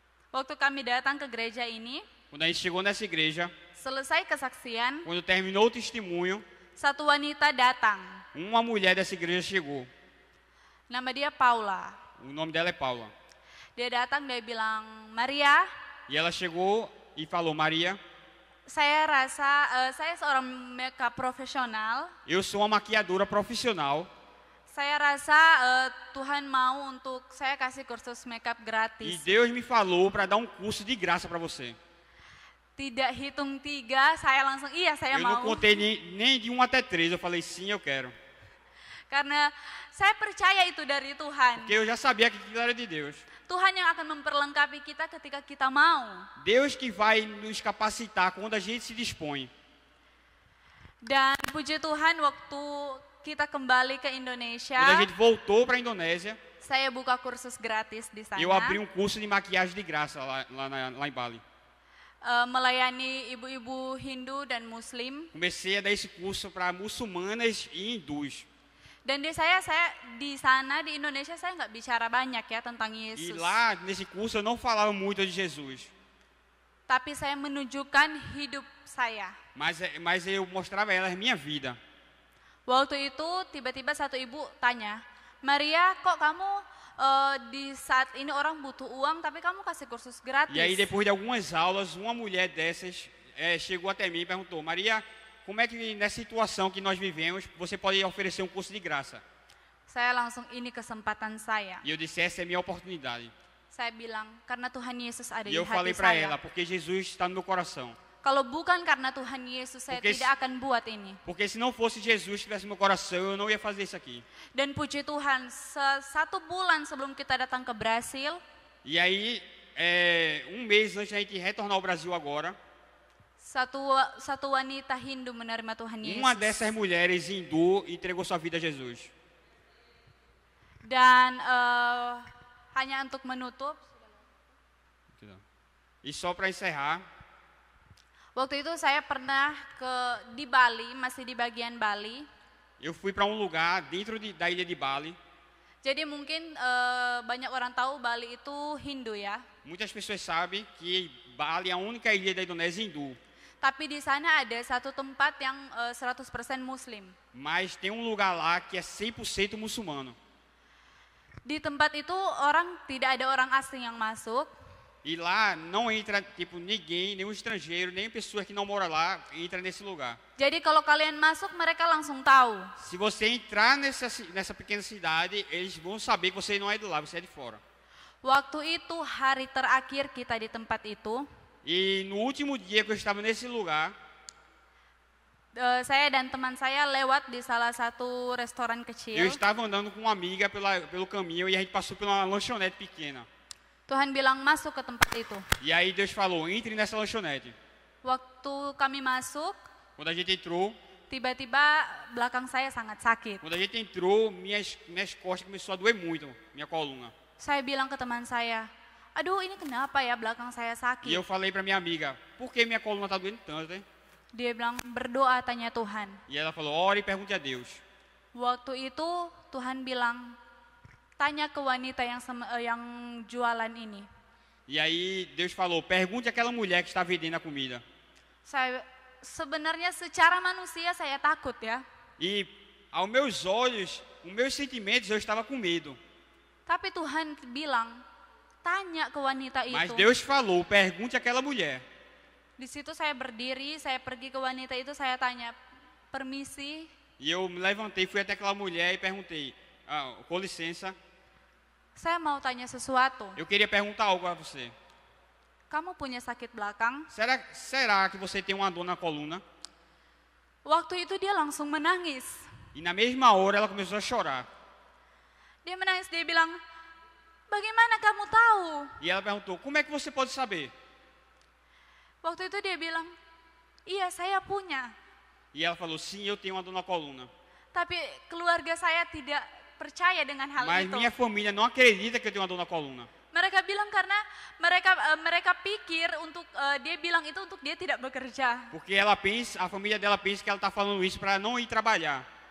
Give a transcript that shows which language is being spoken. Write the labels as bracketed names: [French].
[Indonesian] Waktu kami datang ke gereja ini, [Portuguese] Quando a gente chegou nessa igreja, [Indonesian] selesai kesaksian, [Portuguese] quando terminou o testemunho, [Indonesian] satu wanita datang. [Portuguese] uma mulher dessa igreja chegou. [Indonesian] Nama dia Paula. [Portuguese] O nome dela é Paula. [Indonesian] Dia datang, dia bilang, Maria, [Portuguese] E ela chegou e falou: Maria, [Indonesian] saya rasa saya seorang makeup profesional. [Portuguese] eu sou uma maquiadora profissional. [Indonesian] Saya rasa Tuhan mau untuk saya kasih kursus makeup [Portuguese] E [Indonesian] gratis. [Portuguese] Deus me falou para dar um curso de graça para você. [Indonesian] Tidak hitung 3, saya langsung iya saya [Portuguese] Eu não contei nem de 1 até 3. Eu falei: sim, eu quero. [Indonesian] Karena saya percaya itu dari Tuhan. [Portuguese] Porque eu já sabia que aquilo era de Deus. [Indonesian] Tuhan yang akan memperlengkapi kita ketika kita mau. [Portuguese] Deus que vai nos capacitar quando a gente se dispõe. [Indonesian] Dan puji Tuhan waktu kita kembali ke Indonesia, [Portuguese] Quando a gente voltou para a Indonésia, [Indonesian] saya buka kursus gratis di sana. [Portuguese] eu abri um curso de maquiagem de graça lá em Bali. [Indonesian] Melayani ibu-ibu Hindu dan Muslim. [Portuguese] Comecei a dar esse curso para muçulmanas e hindus. [Indonesian] Dan di sana di Indonesia saya nggak bicara banyak ya tentang [Portuguese] E [Indonesian] Yesus. [Portuguese] lá, nesse curso, eu não falava muito de Jesus. [Indonesian] Tapi saya menunjukkan hidup saya. [Portuguese] Mas eu mostrava a elas minha vida. [Indonesian] Waktu itu tiba-tiba satu ibu tanya, Maria, kok kamu di saat ini orang butuh uang tapi kamu kasih kursus gratis? [Portuguese] E aí, depois de algumas aulas, uma mulher dessas chegou até mim e perguntou: Maria, como é que nessa situação que nós vivemos, você pode oferecer um curso de graça? [Indonesian] Saya langsung ini kesempatan saya. [Portuguese] E eu disse: essa é a minha oportunidade. [Indonesian] Saya bilang, karena Tuhan Yesus ada [Portuguese] E [Indonesian] di [Portuguese] eu falei [Indonesian] hati [Portuguese] para [Indonesian] saya. [Portuguese] ela: porque Jesus está no meu coração. [Indonesian] Kalau bukan karena Tuhan Yesus, saya [Portuguese] Porque [Indonesian] tidak akan buat ini. [Portuguese] Porque se não fosse Jesus que estivesse no meu coração, eu não ia fazer isso aqui. [Indonesian] Dan puji Tuhan, 1 bulan sebelum kita datang ke Brasil, [Portuguese] E aí, um mês antes da gente retornar ao Brasil agora, [Indonesian] satu wanita Hindu menerima Tuhan Yesus. [Portuguese] uma dessas mulheres hindu entregou sua vida a Jesus. [Indonesian] Dan hanya untuk menutup, [Portuguese] E só para encerrar, [Indonesian] waktu itu saya pernah di Bali, masih di bagian Bali. [Portuguese] eu fui para um lugar dentro da ilha de Bali. [Indonesian] Jadi mungkin banyak orang tahu Bali itu Hindu ya. [Portuguese] Muitas pessoas sabem que Bali é a única ilha da Indonésia hindu. [Indonesian] Tapi di sana ada satu tempat yang 100% Muslim. [Portuguese] Mas tem um lugar lá que é 100% muçulmano. [Indonesian] Di tempat itu tidak ada orang asing yang masuk. [Portuguese] E lá não entra tipo ninguém, nenhum estrangeiro, nem pessoa que não mora lá entra nesse lugar. [Indonesian] Jadi kalau kalian masuk mereka langsung tahu. [Portuguese] Se você entrar nessa pequena cidade, eles vão saber que você não é de lá, você é de fora. [Indonesian] Waktu itu hari terakhir kita di tempat itu, [Portuguese] E no último dia que eu estava nesse lugar, [Indonesian] saya dan teman saya lewat di salah satu restoran [Portuguese] eu [Indonesian] kecil. [Portuguese] estava andando com uma amiga pelo caminho e a gente passou por uma lanchonete pequena. [Indonesian] Tuhan bilang masuk ke tempat itu. [Portuguese] E aí Deus falou: entre nessa lanchonete. [Indonesian] Waktu kami masuk, [Portuguese] Quando a gente entrou, [Indonesian] tiba-tiba belakang saya sangat sakit. [Portuguese] quando a gente entrou, minhas costas começou a doer muito, minha coluna. [Indonesian] Saya bilang ke teman saya, aduh ini kenapa ya belakang saya [Portuguese] E [Indonesian] sakit. [Portuguese] eu falei para minha amiga, por que minha coluna está doendo tanto, hein? [Indonesian] Dia bilang, berdoa tanya Tuhan. [Portuguese] E ela falou, ore e pergunte a Deus. [Indonesian] Waktu itu Tuhan bilang, tanya ke wanita yang jualan ini. [Portuguese] E aí Deus falou, pergunte àquela mulher que está vendendo a comida. [Indonesian] Saya sebenarnya secara manusia saya takut ya. [Portuguese] E aos meus olhos, os meus sentimentos, eu estava com medo. [Indonesian] Tapi Tuhan bilang, tanya ke wanita [Portuguese] Mas [Indonesian] itu. [Portuguese] Deus falou, pergunte àquela mulher. [Indonesian] Di situ saya berdiri, saya pergi ke wanita itu, saya tanya, permisi, [Portuguese] E eu me levantei, fui até aquela mulher e perguntei, com licença, [Indonesian] saya mau tanya sesuatu. [Portuguese] eu queria perguntar algo a você. [Indonesian] Kamu punya sakit belakang? [Portuguese] Será que você tem uma dor na coluna? [Indonesian] Waktu itu dia langsung menangis. [Portuguese] E na mesma hora ela começou a chorar. [Indonesian] Dia menangis, dia bilang, bagaimana kamu tahu? [Portuguese] E ela perguntou, como é que você pode saber? [Indonesian] Waktu itu dia bilang, iya saya punya. [Portuguese] E ela falou, sim, eu tenho uma dor na coluna. [Indonesian] Tapi keluarga saya tidak percaya dengan hal [Portuguese] Mas [Indonesian] itu. [Portuguese] minha família não acredita que eu tenho uma dor na coluna. [Indonesian] Mereka bilang karena mereka pikir untuk dia bilang itu untuk dia tidak bekerja. [Portuguese] Porque ela pensa, a família dela pensa que ela está falando isso para não ir trabalhar.